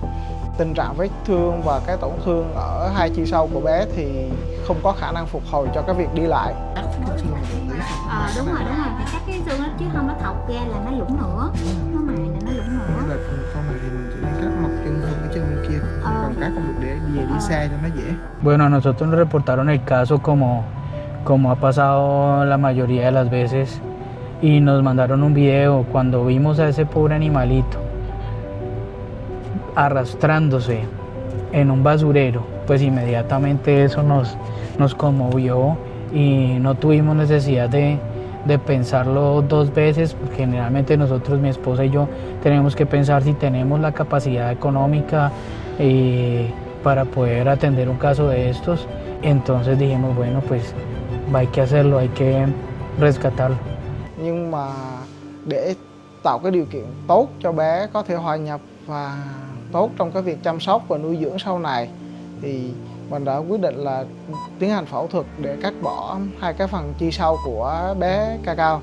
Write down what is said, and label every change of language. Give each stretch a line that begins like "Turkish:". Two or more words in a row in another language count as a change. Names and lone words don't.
Vietnamese: Tình trạng vết thương và cái tổn thương ở hai chi sau của bé thì không có khả năng phục hồi cho cái việc đi lại. Đúng rồi, phải cắt cái xương đó chứ không nó thọc ra là nó lủng nữa, nó mài là nó lủng nữa. Là sau này thì mình chỉ nên cắt mọc chân hơn cái chân bên kia, còn cắt không được để về đi xe cho nó dễ.
Spanish: Bueno, a nosotros nos reportaron el caso como ha pasado la mayoría de las veces y nos mandaron un video cuando vimos a ese pobre animalito arrastrándose en un basurero, pues inmediatamente eso nos conmovió y no tuvimos necesidad de pensarlo dos veces, porque generalmente nosotros, mi esposa y yo, tenemos que pensar si tenemos la capacidad económica para poder atender un caso de estos. Entonces dijimos, bueno, pues hay que hacerlo, hay que rescatarlo.
Vietnamese: Nhưng mà để tạo cái điều kiện tốt cho bé có thể hòa nhập và tốt trong cái việc chăm sóc và nuôi dưỡng sau này, thì mình đã quyết định là tiến hành phẫu thuật để cắt bỏ hai cái phần chi sau của bé Cacao.